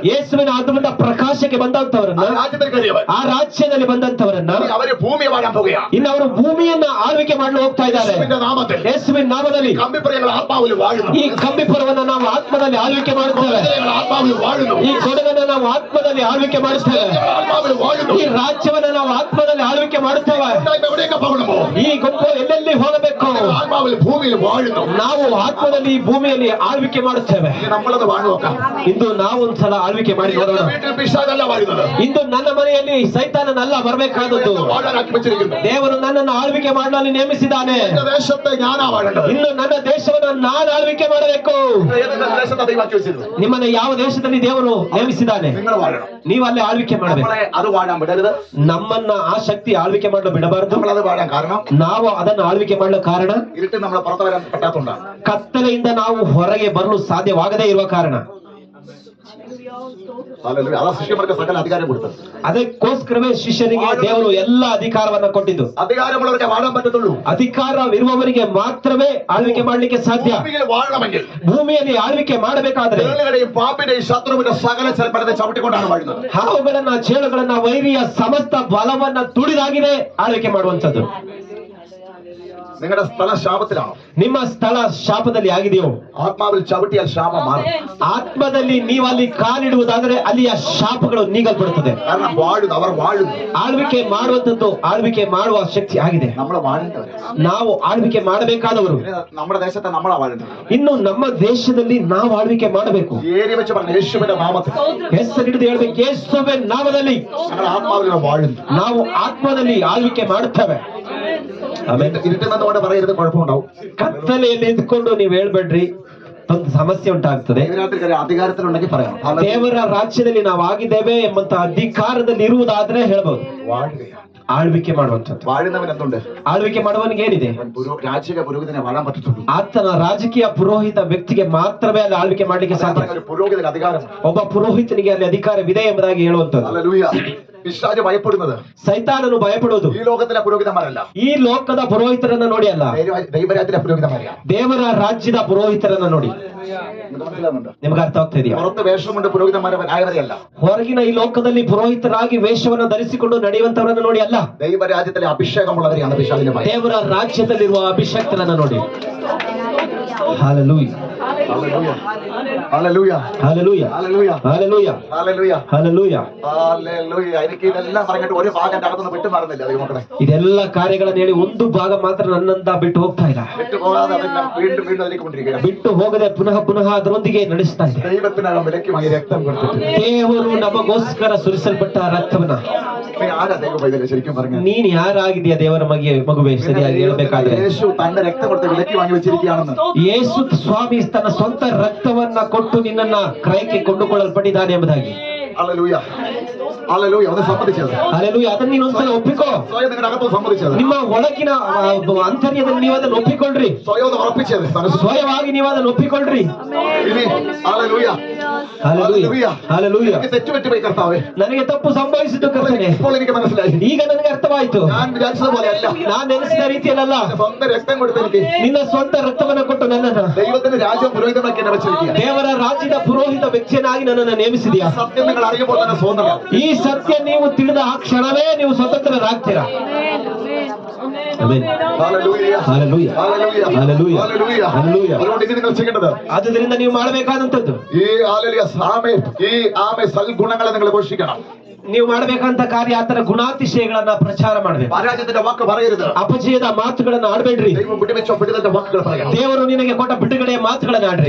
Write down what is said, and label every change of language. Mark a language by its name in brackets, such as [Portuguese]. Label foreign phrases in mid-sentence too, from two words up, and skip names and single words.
[Kannada] ಯೇಸುವಿನ ಅದ್ಭುತ ಪ್ರಕಾಶಕ್ಕೆ ಬಂದಂತವರನ್ನ, [Malayalam] രാജ്യത്തിൽ കയറിയവൻ [Kannada] ಆ ರಾಜ್ಯದಲ್ಲಿ ಬಂದಂತವರನ್ನ [Malayalam] അവര് ഭൂമിയെ വാഴാൻ പോകുകയാണ്. [Kannada] ಇನ್ನು ಅವರು ಭೂಮಿಯನ್ನ ಆಳ್ವಿಕೆ ಮಾಡಲು ಹೋಗ್ತಾ ಇದ್ದಾರೆ. [Malayalam] യേശുവിന്റെ നാമത്തിൽ [Kannada] ಯೇಸುವಿನ ನಾಮದಲ್ಲಿ [Malayalam] കമ്പിപ്പറയങ്ങൾ ആത്മാവിൽ വാഴുന്നു. [Kannada] ಈ ಕಂಬಿಪುರವನ್ನ ನಾವು ಆತ್ಮದಲ್ಲಿ ಆಳ್ವಿಕೆ ಮಾಡುತ್ತೇವೆ. [Malayalam] ഞങ്ങൾ ആത്മാവിൽ വാഴുന്നു. [Kannada] ಈ ಕೊಡಗನ್ನ ನಾವು ಆತ್ಮದಲ್ಲಿ ಆಳ್ವಿಕೆ ಮಾಡುತ್ತೇವೆ. [Malayalam] ഞങ്ങൾ ആത്മാവിൽ വാഴുന്നു. [Kannada] ಈ ರಾಜ್ಯವನ್ನ ನಾವು ಆತ್ಮದಲ್ಲಿ ಆಳ್ವಿಕೆ ಮಾಡುತ್ತೇವೆ. [Malayalam] ഉണ്ടായി എവിടെയൊക്കെ പോകണമോ [Kannada] ಈ ಗುಂಪು ಎಲ್ಲೆಲ್ಲಿ ಹೋಗಬೇಕು, [Malayalam] ആത്മാവിൽ ഭൂമിയിൽ വാഴുന്നു. [Kannada] ನಾವು ಆತ್ಮದಲ್ಲಿ ಈ ಭೂಮಿಯಲ್ಲಿ ಆಳ್ವಿಕೆ ಮಾಡುತ್ತೇವೆ. [Malayalam] ഇനി നമ്മളത് വാഴു നോക്കാം. [Kannada] ಇಂದು ನಾವು ಒಂದ್ಸಲ ಆಳ್ವಿಕೆ ಮಾಡಿ ನೋಡೋಣ. [Malayalam] വീട്ടിൽ പിശാചല്ല വാഴുന്നത്. [Kannada] ಇಂದು ನನ್ನ ಮನೆಯಲ್ಲಿ ಸೈತಾನನಲ್ಲ ಬರಬೇಕಾದದ್ದು. [Malayalam] വാഴാനാക്കി വെച്ചിരിക്കുന്നു. [Kannada] ದೇವರು ನನ್ನನ್ನು ಆಳ್ವಿಕೆ ಮಾಡಲು ನೇಮಿಸಿದ್ದಾನೆ. [Malayalam] എന്റെ ദേശത്തെ ഞാനാ വാഴേണ്ടത്. [Kannada] ಇನ್ನು ನನ್ನ ದೇಶವನ್ನು ನಾನು ಆಳ್ವಿಕೆ ಮಾಡಬೇಕು. [Malayalam] ഏതെങ്കിലും ദേശത്തെ ദൈവാക്കി വെച്ചിരുന്നു. [Kannada] ನಿಮ್ಮನ್ನ ಯಾವ ದೇಶದಲ್ಲಿ ದೇವರು ನೇಮಿಸಿದ್ದಾನೆ, [Malayalam] നിങ്ങൾ വാഴണം. [Kannada] ನೀವು ಅಲ್ಲಿ ಆಳ್ವಿಕೆ ಮಾಡಬೇಕು. [Malayalam] നമ്മളെ അത് വാഴാൻ വിടരുത്. [Kannada] ನಮ್ಮನ್ನ ಆ ಶಕ್ತಿ ಆಳ್ವಿಕೆ ಮಾಡಲು ಬಿಡಬಾರದು. [Malayalam] നമ്മളത് വാഴാൻ കാരണം [Kannada] ನಾವು ಅದನ್ನು ಆಳ್ವಿಕೆ ಮಾಡಲು ಕಾರಣ [Malayalam] ഇരുട്ട് നമ്മളെ പുറത്തു വരാൻ പറ്റാത്തതുകൊണ്ടാണ്. [Kannada] ಕತ್ತಲೆಯಿಂದ ನಾವು ಹೊರಗೆ ಬರಲು ಸಾಧ್ಯವಾಗದೇ ಇರುವ ಕಾರಣ. [Malayalam] ഹല്ലേലൂയ. അതാ ശിഷ്യന്മാർക്ക് സകല അധികാരം കൊടുത്തത്. [Kannada] ಅದಕ್ಕೋಸ್ಕರವೇ ಶಿಷ್ಯರಿಗೆ ದೇವರು ಎಲ್ಲ ಅಧಿಕಾರವನ್ನ ಕೊಟ್ಟಿದ್ದು. [Malayalam] അധികാരമുള്ളവർക്ക് വാഴാൻ പറ്റത്തുള്ളൂ. [Kannada] ಅಧಿಕಾರವಿರುವವರಿಗೆ ಮಾತ್ರವೇ ಆಳ್ವಿಕೆ ಮಾಡಲಿಕ್ಕೆ ಸಾಧ್ಯ. [Malayalam] ഭൂമിയിൽ വാഴണമെങ്കിൽ [Kannada] ಭೂಮಿಯಲ್ಲಿ ಆಳ್ವಿಕೆ ಮಾಡಬೇಕಾದ್ರೆ [Malayalam] തേളുകളുടെയും പാമ്പിന്റെയും ശത്രുവിന്റെ സകല ചെറുപ്പത്തെ ചവിട്ടിക്കൊണ്ടാണ് വാഴുന്നത്. [Kannada] ಹಾವುಗಳನ್ನ, ಚೇಳುಗಳನ್ನ, ವೈರಿಯ ಸಮಸ್ತ ಬಲವನ್ನ ತುಳಿದಾಗಿದೆ ಆಳ್ವಿಕೆ ಮಾಡುವಂತದ್ದು. [Malayalam] നിങ്ങളുടെ സ്ഥലം ശാപത്തിലാണോ? [Kannada] ನಿಮ್ಮ ಸ್ಥಳ ಶಾಪದಲ್ಲಿ ಆಗಿದೆಯೋ? [Malayalam] ആത്മാവിൽ ചവിട്ടിയാൽ ശാപം മാറും. [Kannada] ಆತ್ಮದಲ್ಲಿ ನೀವು ಅಲ್ಲಿ ಕಾಲಿಡುವುದಾದರೆ ಅಲ್ಲಿಯ ಶಾಪಗಳು ನೀಗಲ್ಪಡುತ್ತದೆ. [Malayalam] കാരണം വാഴുന്നു, അവർ വാഴുന്നു. [Kannada] ಆಳ್ವಿಕೆ ಮಾಡುವಂತದ್ದು ಆಳ್ವಿಕೆ ಮಾಡುವ ಶಕ್ತಿ ಆಗಿದೆ. [Malayalam] നമ്മൾ വാഴേണ്ടവർ. [Kannada] ನಾವು ಆಳ್ವಿಕೆ ಮಾಡಬೇಕಾದವರು. [Malayalam] നമ്മുടെ ദേശത്തെ നമ്മളാ വാഴുന്നത്. [Kannada] ಇನ್ನು ನಮ್ಮ ದೇಶದಲ್ಲಿ ನಾವು ಆಳ್ವಿಕೆ ಮಾಡಬೇಕು. [Malayalam] ഏരി വെച്ച് പറഞ്ഞ യേശുവിന്റെ നാമത്തിൽ [Kannada] ಹೆಸರು ಹಿಡಿದು ಹೇಳ್ಬೇಕು, ಯೇಸುವಿನ ನಾಮದಲ್ಲಿ [Malayalam] ഞങ്ങൾ ആത്മാവിൽ വാഴുന്നു. [Kannada] ನಾವು ಆತ್ಮದಲ್ಲಿ ಆಳ್ವಿಕೆ ಮಾಡುತ್ತೇವೆ. ಆಮೇಲೆ [Malayalam] ഇരുട്ടിൽ നിന്നുകൊണ്ട് പറയരുത്, കുഴപ്പമുണ്ടാവും. [Kannada] ಕತ್ತಲೆಯಲ್ಲಿ ನಿಂತ್ಕೊಂಡು ನೀವು ಹೇಳ್ಬೇಡ್ರಿ, ಒಂದು ಸಮಸ್ಯೆ ಉಂಟಾಗ್ತದೆ. [Malayalam] അധികാരത്തിലുണ്ടെങ്കിൽ പറയാം. [Kannada] ದೇವರ ರಾಜ್ಯದಲ್ಲಿ ನಾವು ಆಗಿದ್ದೇವೆ ಎಂಬಂತ ಅಧಿಕಾರದಲ್ಲಿ ಇರುವುದಾದ್ರೆ ಹೇಳ್ಬಹುದು. [Malayalam] വാഴുകയാണ്. [Kannada] ಆಳ್ವಿಕೆ ಮಾಡುವಂಥದ್ದು. [Malayalam] വാഴുന്നവൻ എന്തുണ്ട്? [Kannada] ಆಳ್ವಿಕೆ ಮಾಡುವನಿಗೆ ಏನಿದೆ? [Malayalam] രാജകീയ പുരോഹിതനെ വാഴാൻ പറ്റത്തുള്ളൂ. [Kannada] ಆತನ ರಾಜಕೀಯ ಪುರೋಹಿತ ವ್ಯಕ್ತಿಗೆ ಮಾತ್ರವೇ ಅಲ್ಲಿ ಆಳ್ವಿಕೆ ಮಾಡ್ಲಿಕ್ಕೆ ಸಾಧ್ಯ. [Malayalam] ഒരു പുരോഹിതന് അധികാരം. [Kannada] ಒಬ್ಬ ಪುರೋಹಿತನಿಗೆ ಅಲ್ಲಿ ಅಧಿಕಾರವಿದೆ ಎಂಬುದಾಗಿ ಹೇಳುವಂಥದ್ದು. [Malayalam] ഹല്ലേലൂയ. പിശാച് ഭയപ്പെടുന്നത് [Kannada] ಸೈತಾನನು ಭಯಪಡುವುದು [Malayalam] ഈ ലോകത്തിലെ പുരോഹിതന്മാരല്ല, [Kannada] ಈ ಲೋಕದ ಪುರೋಹಿತರನ್ನ ನೋಡಿ ಅಲ್ಲ, [Malayalam] ദൈവരാജ്യത്തിലെ പുരോഹിതന്മാരെയാണ്. [Kannada] ದೇವರ ರಾಜ್ಯದ ಪುರೋಹಿತರನ್ನ ನೋಡಿ. ನಿಮ್ಗೆ ಅರ್ಥ ಆಗ್ತಾ ಇದೆಯಾ? [Malayalam] പുറത്ത് വേഷം കൊണ്ട് പുരോഹിതന്മാരായവരെയല്ല, [Kannada] ಹೊರಗಿನ ಈ ಲೋಕದಲ್ಲಿ ಪುರೋಹಿತರಾಗಿ ವೇಷವನ್ನು ಧರಿಸಿಕೊಂಡು ನಡೆಯುವಂತವರನ್ನು ನೋಡಿ ಅಲ್ಲ, [Malayalam] ദൈവരാജ്യത്തിലെ അഭിഷേകമുള്ളവരെയാണ് പിശാചിന്റെ ഭയം. [Kannada] ದೇವರ ರಾಜ್ಯದಲ್ಲಿರುವ ಅಭಿಷಕ್ತರನ್ನ ನೋಡಿ. ಹಲ್ಲೆಲೂಯಾ. [Malayalam] ഹല്ലേലൂയ. ഹല്ലേലൂയ ഹല്ലേലൂയ ഹല്ലേലൂയ ഹല്ലേലൂയ ഹല്ലേലൂയ ഹല്ലേലൂയ ഹല്ലേലൂയ. എനിക്ക് ഇതെല്ലാം പറഞ്ഞിട്ട് ഒരു ഭാഗം എന്റെ അകത്തുനിന്ന് വിട്ടു മാറുന്നില്ല ദൈവമക്കളെ. [Kannada] ಇದೆಲ್ಲ ಕಾರ್ಯಗಳನ್ನು ಹೇಳಿ ಒಂದು ಭಾಗ ಮಾತ್ರ ನನ್ನಂತ ಬಿಟ್ಟು ಹೋಗ್ತಾ ಇಲ್ಲ. [Malayalam] വിട്ടു പോകാതെ അതിനെ വീണ്ടും വീണ്ടും അതിലേക്ക് കൊണ്ടിരിക്കുക. [Kannada] ಬಿಟ್ಟು ಹೋಗದೆ ಪುನಃ ಪುನಃ ಅದರೊಂದಿಗೆ ನಡೆಸ್ತಾ ಇದೆ. [Malayalam] ദൈവത്തിനകം വിലക്ക് വാങ്ങി രക്തം കൊടുത്തിട്ട് [Kannada] ದೇವರು ನಮಗೋಸ್ಕರ ಸುರಿಸಲ್ಪಟ್ಟ ರಕ್ತವನ್ನ. [Malayalam] നീ ആരാ ദൈവ പൈതലെ ശരിക്കും പറഞ്ഞു? [Kannada] ನೀನ್ ಯಾರಾಗಿದೆಯಾ ದೇವರ ಮಗುವೆ? ಸರಿಯಾಗಿ ಹೇಳ್ಬೇಕಾದ್ರೆ [Malayalam] യേശു തന്റെ രക്തം കൊടുത്ത് വിലക്ക് വാങ്ങി വെച്ചിരിക്കുകയാണെന്ന്. [Kannada] ಯೇಸು ಸ್ವಾಮಿ ತನ್ನ ಸ್ವಂತ ರಕ್ತವನ್ನ ಕೊಟ್ಟು ನಿನ್ನನ್ನ ಕ್ರಯಕ್ಕೆ ಕೊಂಡುಕೊಳ್ಳಲ್ಪಟ್ಟಿದ್ದಾನೆ ಎಂಬುದಾಗಿ. [Malayalam] ഹല്ലേലൂയ ഹല്ലേലൂയ. അത് സമ്മതിച്ചത്. [Kannada] ಹಲ್ಲೆಲೂಯ. ಅದನ್ನ ನೀನೊಂದ್ಸಲ ಒಪ್ಪಿಕೋ. [Malayalam] സ്വയം നിങ്ങളുടെ അകത്ത് സമ്മതിച്ചത്. [Kannada] ನಿಮ್ಮ ಒಳಗಿನ ಅಂತರ್ಯದಲ್ಲಿ ನೀವು ಅದನ್ನು ಒಪ್ಪಿಕೊಳ್ಳ್ರಿ. [Malayalam] സ്വയം ഒന്ന് ഉറപ്പിച്ചത്. [Kannada] ಸ್ವಯವಾಗಿ ನೀವು ಅದನ್ನು ಒಪ್ಪಿಕೊಳ್ಳ್ರಿ. [Malayalam] ഇനി ഹല്ലേലൂയ [Kannada] ಹಲ್ಲೆಲೂಯ ಹಲ್ಲೆಲೂಯ. [Malayalam] എനിക്ക് തെറ്റുപറ്റി പോയി കർത്താവേ. [Kannada] ನನಗೆ ತಪ್ಪು ಸಂಭವಿಸಿತು ಕರ್ತನೇ. [Malayalam] ഇപ്പോൾ എനിക്ക് മനസ്സിലായി. [Kannada] ಈಗ ನನಗೆ ಅರ್ಥವಾಯಿತು. [Malayalam] ഞാൻ വിചാരിച്ചത് പോലെ അല്ല. [Kannada] ನಾನು ನೆನೆಸಿದ ರೀತಿಯಲ್ಲ. [Malayalam] സ്വന്തം രക്തം കൊടുത്ത് എനിക്ക് [Kannada] ನಿನ್ನ ಸ್ವಂತ ರಕ್ತವನ್ನು ಕೊಟ್ಟು ನನ್ನನ್ನು [Malayalam] ദൈവത്തിന്റെ രാജ്യം പുരോഹിതമാക്കി എന്നെ വെച്ചിരിക്കുക. [Kannada] ದೇವರ ರಾಜ್ಯದ ಪುರೋಹಿತ ವ್ಯಕ್ತಿಯನ್ನಾಗಿ ನನ್ನನ್ನು ನೇಮಿಸಿದೆಯಾ. [Malayalam] സത്യം നിങ്ങൾ അറിയുമ്പോൾ തന്നെ സ്വതന്ത്രം. [Kannada] ಈ ಸತ್ಯ ನೀವು ತಿಳಿದ ಆ ಕ್ಷಣವೇ ನೀವು ಸ್ವತಂತ್ರರಾಗ್ತೀರಾ. ಆಮೆನ್. [Malayalam] ഹല്ലേലൂയ [Kannada] ಹಲ್ಲೆಲೂಯ [Malayalam] ഹല്ലേലൂയ ഹല്ലേലൂയ ഹല്ലേലൂയ. ഹല്ലേലൂയ. അതുകൊണ്ട് ഇനി നിങ്ങൾ ചെയ്യേണ്ടത് [Kannada] ಆದ್ದರಿಂದ ನೀವು ಮಾಡಬೇಕಾದಂತದ್ದು [Malayalam] ഈ ഹല്ലേലൂയ ആമേ സൽഗുണങ്ങളെ നിങ്ങൾ ഘോഷിക്കണം. [Kannada] ನೀವು ಮಾಡಬೇಕಂತ ಕಾರ್ಯ ಆತರ ಗುಣಾತಿಶಯಗಳನ್ನ ಪ್ರಚಾರ ಮಾಡಬೇಕು. [Malayalam] പരാജയത്തിന്റെ വാക്ക് പറയരുത്. [Kannada] ಅಪಜಯದ ಮಾತುಗಳನ್ನ ಆಡಬೇಡ್ರಿ. [Malayalam] ദൈവം വിട്ടുവെച്ച വിടുതലിന്റെ വാക്കുകൾ പറയണം. [Kannada] ದೇವರು ನಿನಗೆ ಕೊಟ್ಟ ಬಿಡುಗಡೆಯ ಮಾತುಗಳನ್ನ ಆಡ್ರಿ.